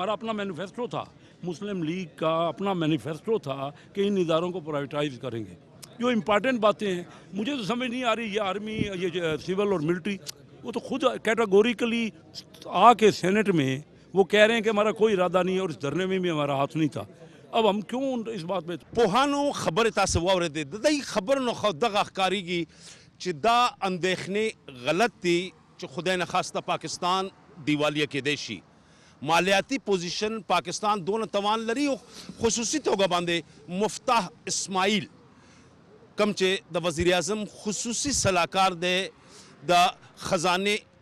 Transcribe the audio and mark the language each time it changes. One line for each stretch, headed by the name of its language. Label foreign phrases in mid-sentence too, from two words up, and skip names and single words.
Urdu: ہمارا اپنا مینیفیسٹو تھا، مسلم لیگ کا اپنا مینیفیسٹو تھا کہ ان اداروں کو پرائیویٹائز کریں گے. جو امپارٹنٹ باتیں ہیں مجھے تو سمجھ نہیں آ رہی. یہ آرمی، یہ سول اور ملٹری، وہ تو خود کیٹاگوریکلی آ کے سینٹ میں وہ کہہ رہے ہیں کہ ہمارا کوئی ارادہ نہیں ہے اور اس دھرنے میں بھی ہمارا ہاتھ نہیں تھا. اب ہم کیوں اس بات پہ
Pashto: پوهانو خبرې تاسو واورېدې. د دې خبر نو خو دغه ښکارېږي چې دا اندېښنې غلط دي چې خدای نخواسته پاکستان دیوالیه کېدی شي. مالیاتی پوزیشن پاکستان دونه توان لري او خصوصي توګه باندې مفتاح اسماعیل کم چې د وزیر اعظم خصوصي صلاحکار دی د خزانې